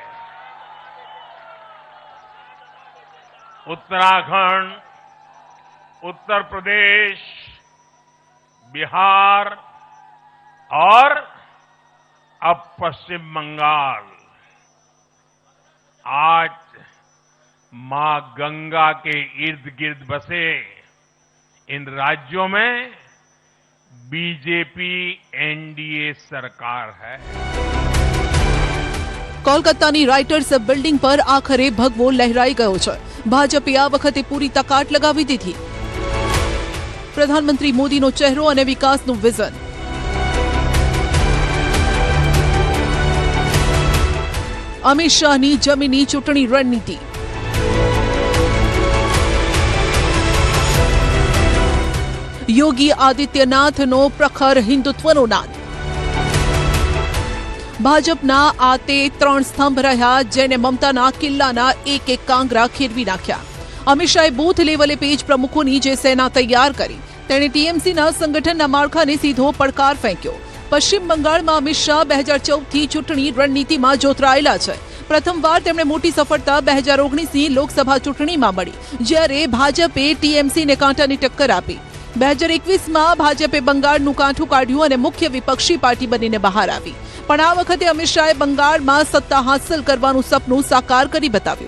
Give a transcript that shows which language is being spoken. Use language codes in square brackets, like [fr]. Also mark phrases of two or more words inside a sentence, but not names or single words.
[hi] उत्तराखंड, उत्तर प्रदेश, बिहार और अब पश्चिम बंगाल आज मां गंगा के इर्द गिर्द बसे इन राज्यों में बीजेपी एनडीए सरकार है. [gu] કોલકાતાની રાઇટર્સ બિલ્ડિંગ પર આખરે ભગવો લહેરાઈ ગયો છે. ભાજપે આ વખતે પૂરી તાકાત લગાવી દીધી. પ્રધાનમંત્રી મોદીનો ચહેરો અને વિકાસનું વિઝન. અમિત શાહની જમીની ચૂંટણી રણનીતિ. યોગી આદિત્યનાથનો પ્રખર હિંદુત્વનો નાદ. ભાજપના આ તે 3 સ્તંભ રહ્યા જેણે મમતાના કિલ્લાના એક એક કાંગરા ખેરવી નાખ્યા. અમિત શાહે બૂથ લેવલે પેજ પ્રમુખોની જે સેના તૈયાર કરી તેણે ટીએમસીના સંગઠનના માળખાને સીધો પડકાર ફેંક્યો. પશ્ચિમ બંગાળમાં અમિત શાહ 2014 થી ચૂંટણી રણનીતિમાં જોતરાયેલા છે. પ્રથમવાર તેમણે મોટી સફળતા 2019ની લોકસભા ચૂંટણીમાં મળી, જ્યારે ભાજપે ટીએમસીને કાંટાની ટક્કર આપી. 2021માં ભાજપે બંગાળનું કાંઠું કાઢ્યું અને મુખ્ય વિપક્ષી પાર્ટી બનીને બહાર આવી. પણ આ વખતે અમિત શાહે બંગાળમાં સત્તા હાંસલ કરવાનું સપનું સાકાર કરી બતાવ્યું.